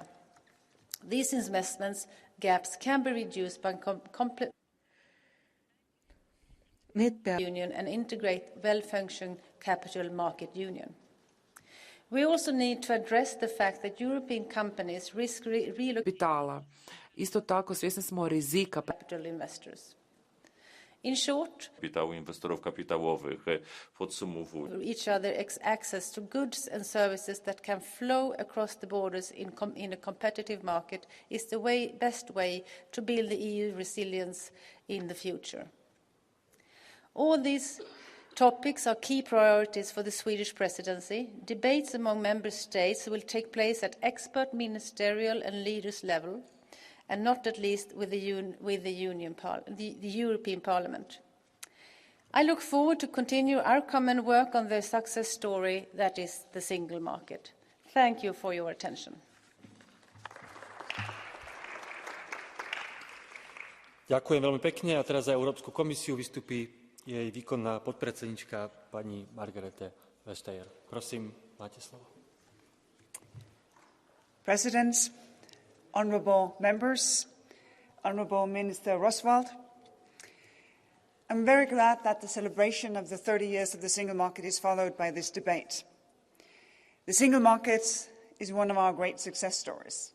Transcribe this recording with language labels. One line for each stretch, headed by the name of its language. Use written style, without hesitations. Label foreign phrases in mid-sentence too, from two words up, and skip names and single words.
English: These investments gaps can be reduced by union and integrate well-functioning capital market union. We also need to address the fact that European companies risk
Croatian: kapitala. Isto tako svjesni smo rizika
English: capital investors. In short,
Polish: kapitału inwestorów kapitałowych. Podsumowując,
English: each other access to goods and services that can flow across the borders in a competitive market is the best way to build the EU resilience in the future. All these topics are key priorities for the Swedish presidency. Debates among member states will take place at expert ministerial and leaders level, and not at least with the European Parliament. I look forward to continue our common work on the success story that is the single market. Thank you for your attention.
Slovak: Ďakujem veľmi pekne a teraz za Európsku komisiu vystupí jej výkonná podpredsednička pani Margrethe Vestager. Prosím, máte slovo.
English: President, honourable members, honourable Minister Roswald, I'm very glad that the celebration of the 30 years of the single market is followed by this debate. The single market is one of our great success stories.